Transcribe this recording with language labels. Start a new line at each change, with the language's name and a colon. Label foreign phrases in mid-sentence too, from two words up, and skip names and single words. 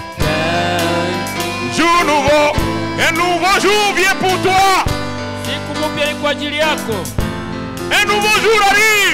French: Jour nouveau. Un nouveau jour vient pour toi.
Swahili: Siku mpya ni kwa ajili yako.
French: Un nouveau jour arrive.